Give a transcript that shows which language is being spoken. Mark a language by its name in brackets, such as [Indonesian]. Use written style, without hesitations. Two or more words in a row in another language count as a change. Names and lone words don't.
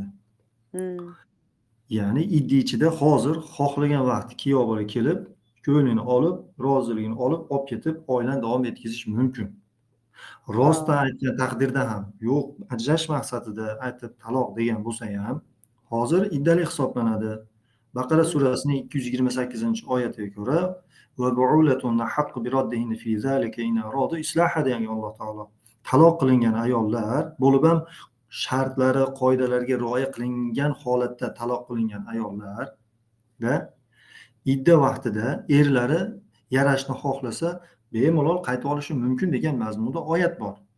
[Uzbek] Ya'ni idda ichida hozir xohlagan vaqt kuyov bola kelib, ko'nglini olib, roziligini olib ketib, oilani davom etkazish mumkin. Rostdan aytgan taqdirda ham, yo'q, ajrash maqsadida aytib taloq degan bo'lsa ham, hozir iddali hisoblanadi. Baqara surasining 228-oyatiga ko'ra [Arabic] وبعولتهن أحق بردهن في ذلك إن أرادوا إصلاحا [Uzbek] degan Alloh taolo. Taloq qilingan ayollar bo'lib ham shartlari, qoidalarga rioya qilingan holatda taloq qilingan ayollar va idda vaqtida erlari yarashni xohlasa, bemalol qaytib olishi mumkin degan mazmunda oyat bor.